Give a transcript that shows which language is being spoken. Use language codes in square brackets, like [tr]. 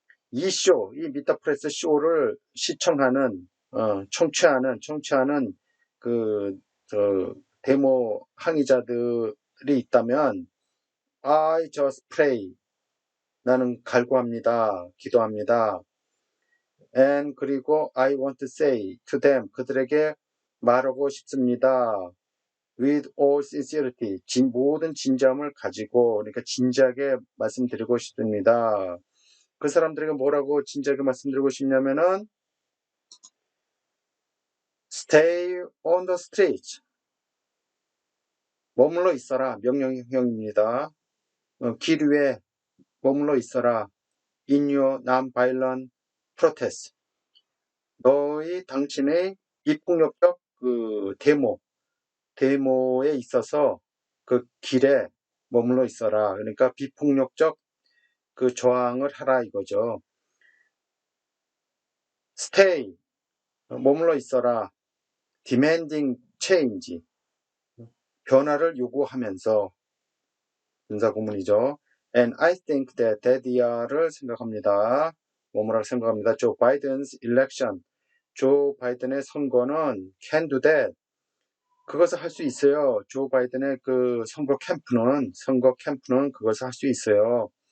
[ko] 이 미터프레스 쇼를 시청하는 청취하는 저 데모 항의자들이 있다면 [en] I just pray, [ko] 나는 갈구합니다, 기도합니다. [en] And 그리고 I want to say to them, [ko] 그들에게 말하고 싶습니다. [en] With all sincerity, [ko] 모든 진지함을 가지고, 그러니까 진지하게 말씀드리고 싶습니다. 그 사람들에게 뭐라고 진지하게 말씀드리고 싶냐면은 [en] Stay on the streets, [ko] 머물러 있어라, 명령형입니다. 길 위에 머물러 있어라. [en] In your non-violent protest, [ko] 당신의 비폭력적 그 데모에 있어서 그 길에 머물러 있어라. 그러니까 비폭력적 그 저항을 하라 이거죠. Stay, 머물러 있어라. [en] Demanding change, [ko] 변화를 요구하면서, 분사구문이죠. [en] And I think that daddy야를 생각합니다. [ko] 뭐뭐라고 생각합니다. Joe Biden's election, 조 바이든의 선거는 [en] can do that, [ko] 그것을 할 수 있어요. 조 바이든의 그 선거 캠프는 그것을 할 수 있어요.